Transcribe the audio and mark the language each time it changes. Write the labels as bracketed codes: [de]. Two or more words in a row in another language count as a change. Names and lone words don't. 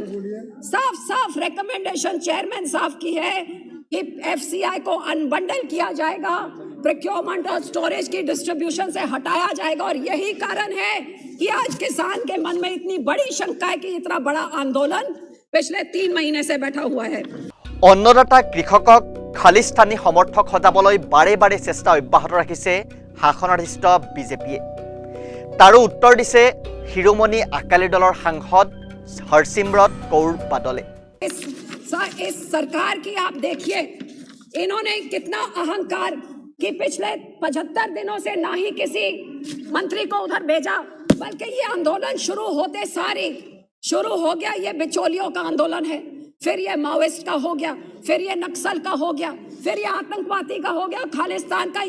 [hi] साफ साफ [en] recommendation chairman [hi] साफ की है कि एफसीआई को अनबंडल किया जाएगा, प्रोक्योरमेंट और स्टोरेज की डिस्ट्रीब्यूशन से हटाया जाएगा। और यही कारण है कि आज किसान के मन में इतनी बड़ी शंका है कि इतना बड़ा आंदोलन पिछले 3 महीने से बैठा हुआ है। [as] अन्नदाता कृषকক খালিস্তানী সমৰ্থক সজাবলৈ বাৰে বাৰে চেষ্টা অব্যাহত ৰাখিছে শাসনাধিষ্ঠ বিজেপিয়ে। তাৰো উত্তৰ দিছে শিৰোমণি আকালি দলৰ সাংসদ হৰচিমৰত কৌৰ বাদলে। [hi] इस सरकार की आप देखिए, इन्होंने कितना अहंकार कि पिछले 75 दिनों से ना ही किसी मंत्री को उधर भेजा, बल्कि ये आंदोलन शुरू होते सारे शुरू हो गया। ये बिचौलियों का आंदोलन है, फिर ये माओइस्ट का हो गया, फिर ये नक्सल का हो गया, फिर ये आतंकवादी का हो गया, खालिस्तान का।